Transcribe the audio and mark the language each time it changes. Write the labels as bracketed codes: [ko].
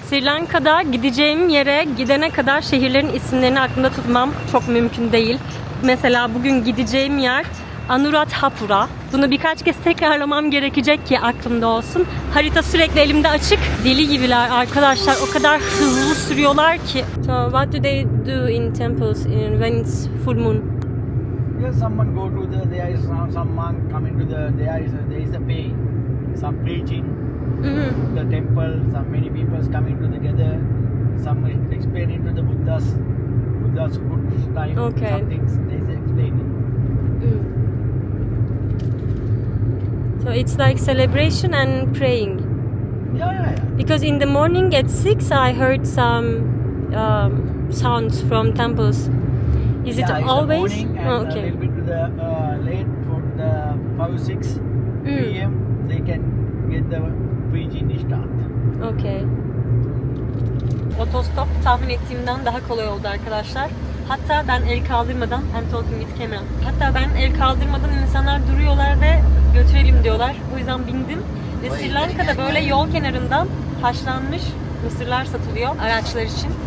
[tr] Sri Lanka'da gideceğim yere gidene kadar şehirlerin isimlerini aklımda tutmam çok mümkün değil. Mesela bugün gideceğim yer Anuradhapura. Bunu birkaç kez tekrarlamam gerekecek ki aklımda olsun. Harita sürekli elimde açık. Deli gibiler arkadaşlar. O kadar hızlı sürüyorlar ki. [en] So what do they do in temples when it's full moon? Yes, someone go to the. There is some monk coming to the. There is a pay, some preaching. Mhm. The temple. Some many people coming together. Some explaining to the Buddha's good time. Okay. Some things they is explaining. So it's like celebration and praying. Yeah. Because in the morning at 6 I heard some sounds from temples. Is it It's always? the morning and Oh, a okay. little bit to the late for the 5-6 p.m. They can get the preaching start. Okay. [tr] Otostop tahmin ettiğimden daha kolay oldu arkadaşlar. Hatta ben el kaldırmadan, [en] I'm talking with camera. [tr] Hatta ben el kaldırmadan insanlar duruyorlar ve götürelim diyorlar. O yüzden bindim. Ve Sri Lanka'da böyle yol kenarından haşlanmış mısırlar satılıyor araçlar için.